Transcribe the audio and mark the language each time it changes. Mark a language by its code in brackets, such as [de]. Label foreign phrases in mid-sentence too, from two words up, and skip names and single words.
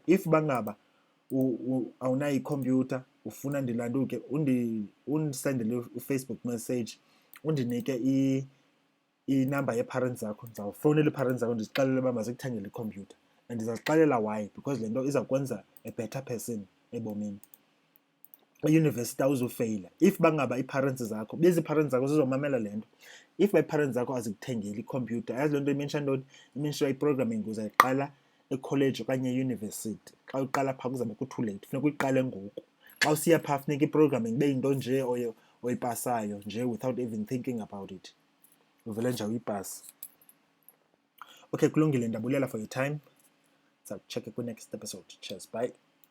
[xh] If bangaba awunayo ikhompyutha, ufuna ndilanduke, undisendele uFacebook message, undinike inamba yeparents zakho. Ndizawufowunela iparents zakho ndizixelele uba mazikuthengele ikhompyutha, and ndizazixelela why, because le nto izawukwenza [en] a better person [xh] ebomini. Eyunivesithi awuzufeyila if bangaba ii-parents zakho, bezi ii-parents zakho zizomamela le nto. If ii-parents zakho azikuthengeli ikhompyutha, yazi loo nto imensha ntoni? Imensha i-programming uzayiqala ekholeji okanye eyunivesithi. Xa uqala phaa kuzabe ku-too late, funeka uyiqale ngoku. Xa usiya phaa funeka i-programming ibe yinto nje oyipasayo nje [en] without even thinking about it, [xh] uvele nje uyipase. Okay, kulungile, ndiyabulela [en] for your time. [xh] Ndizawutshekhe kwi-next episode. [en] Cheers, bye.